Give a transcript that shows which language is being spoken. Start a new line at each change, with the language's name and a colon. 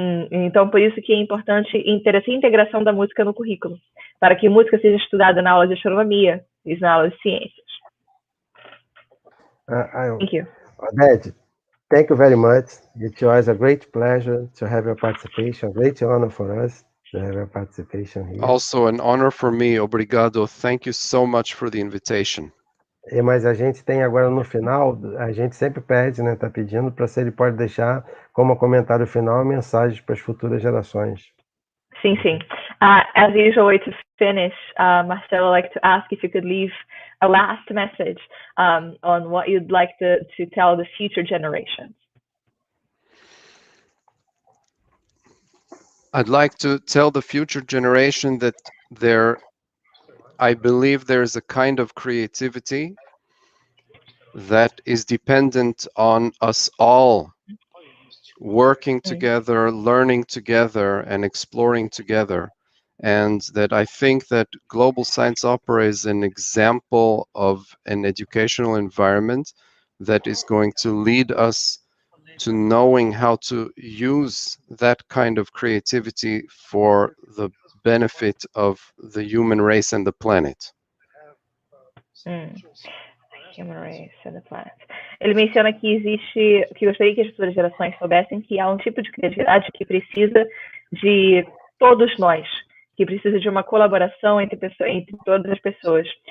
Portuguese: Então, por isso que é importante ter essa integração da música no currículo, para que música seja estudada na aula de astronomia e na aula de ciências.
English: Thank you. Oded, thank you very much. It was a great pleasure to have your participation, a great honor for us. Participation here. Also an honor for me.
Portuguese: Obrigado.
English: Thank you so much for the invitation.
Portuguese: Mas a gente tem agora no final, a gente sempre pede, né? Tá pedindo para se ele pode deixar como comentário final mensagens para as futuras gerações. Sim, sim.
English: As usual way to finish, Marcelo, I'd like to ask if you could leave a last message on what you'd like to tell the future generations. I'd like to tell the future generation that I believe there's a kind of creativity that is dependent on us all working together, learning together, and exploring together. And that I think that Global Science Opera is an example of an educational environment that is going to lead us to knowing how to use that kind of creativity for the benefit of the human race and the planet. Human race and the planet.
Portuguese: Ele menciona que gostaria que as futuras gerações soubessem que há um tipo de criatividade que precisa de todos nós, que precisa de uma colaboração entre todas as pessoas.